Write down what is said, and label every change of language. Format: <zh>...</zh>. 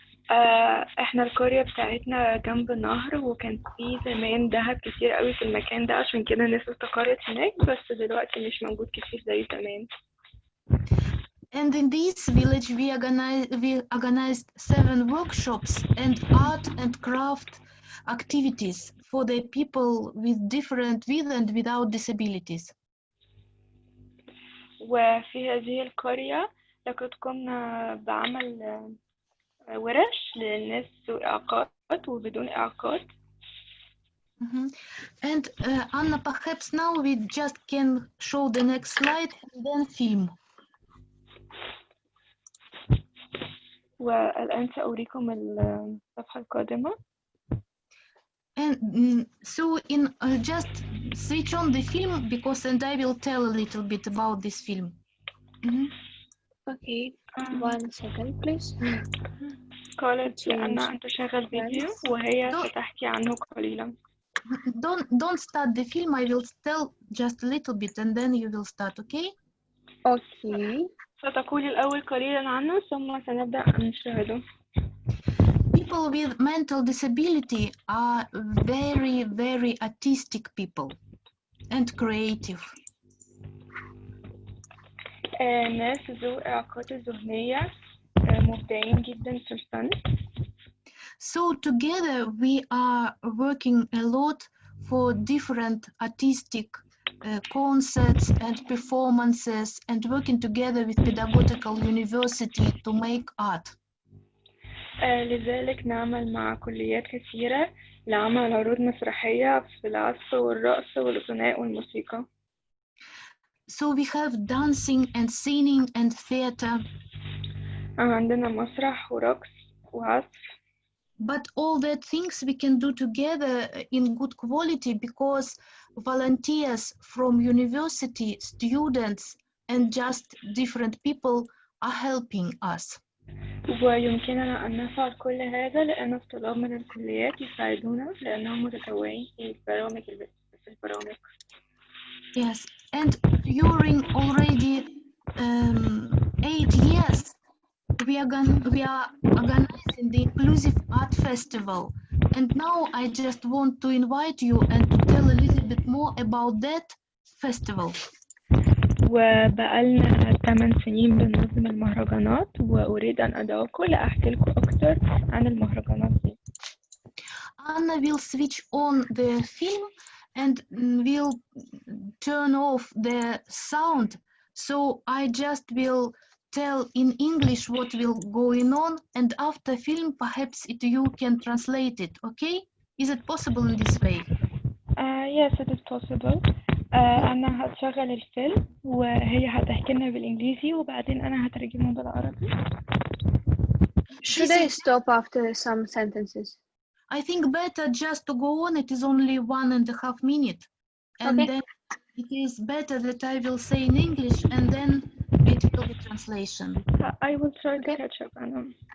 <ar>احنا القرية بتاعتنا جنب نهر، وكان في زمان دهب كتير قوي في المكان ده، عشان كده الناس استقرت هناك، بس دلوقتي مش موجود كتير زي زمان.</ar> <en>And in this village, we organized 7 workshops and art and craft activities for the people with and without disabilities.</en> <ar>وفي هذه القرية لقد قمنا بعمل ورش للناس ذو إعاقات وبدون إعاقات.</ar> <en>And Anna, perhaps now we just can show the next slide and then film.</en> <ar>والآن سأريكم الصفحة القادمة.</ar> <en>And so just switch on the film and I will tell a little bit about this film. Okay, 1 second please.</en> <ar>قالت أنا أن تشغل فيديو وهي ستحكي عنه قليلا.</ar> <en>Don't start the film. I will tell just a little bit and then you will start, okay? Okay.</en> <ar>ستقول الأول قليلا عنه ثم سنبدأ نشاهده.</ar> <en>People with mental disability are very, very artistic people and creative.</en> <ar>الناس ذو إعاقات الذهنية مبدعين جدا في الفن.</ar> <en>So together we are working a lot for different artistic concerts and performances and working together with pedagogical university to make art.</en> <ar>لذلك نعمل مع كليات كثيرة لعمل عروض مسرحية في العزف والرقص والغناء والموسيقى.</ar> <en>So we have dancing and singing and theater.</en> <ar>عندنا مسرح ورقص وعزف.</ar> <en>But all that things we can do together in good quality because volunteers from university, students, and just different people are helping us.</en> <ar>ويمكننا أن نفعل كل هذا لأن الطلاب من الكليات يساعدونا لأنهم متطوعين في البرامج.</ar> <en>Yes, and during already 8 years, we are organizing the Inclusive Art Festival. And now I just want to invite you and to tell a little bit more about that festival.</en> <ar>وبقالنا 8 سنين بننظم المهرجانات وأريد أن أدعوكم لأحكي لكم أكثر عن المهرجانات دي.</ar> <en>Anna will switch on the film and will turn off the sound. So I just will tell in English what will going on, and after film perhaps you can translate it, okay? Is it possible in this way? Yes, it is possible.</en> <ar>أنا هتشغل الفيلم وهي هتحكي لنا بالإنجليزي وبعدين أنا هترجمه بالعربي.</ar> <en>Should I stop after some sentences? I think better just to go on. It is only 1.5 minutes. And okay. Then it is better that I will say in English and then it will be translation. I will try to catch up, Anna.</en>